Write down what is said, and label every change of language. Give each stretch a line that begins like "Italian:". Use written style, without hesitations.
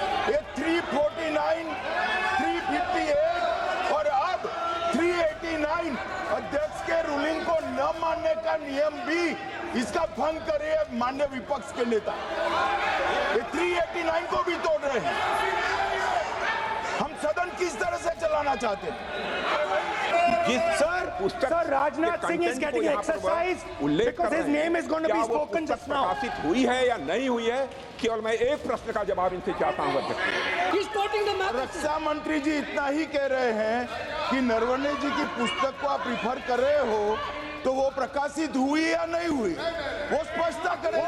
Hindi: ये 349, 358 और अब 389 अध्यक्ष के रूलिंग को न मानने का नियम भी इसका भंग करे माननीय विपक्ष के नेता। ये 389 को भी तोड़ रहे हैं। हम सदन किस तरह से चलाना चाहते हैं?
English: Sir, Rajnath Singh is getting exercise because his name is going to be spoken just now.
Hindi: प्रकाशित हुई है या नहीं हुई है, केवल मैं एक प्रश्न का जवाब इनसे चाहता हूं अध्यक्ष। रक्षा मंत्री जी इतना ही कह रहे हैं कि नरवणे जी की पुस्तक को आप रिफर कर रहे हो, तो वो प्रकाशित हुई या नहीं हुई, वो स्पष्टता करें।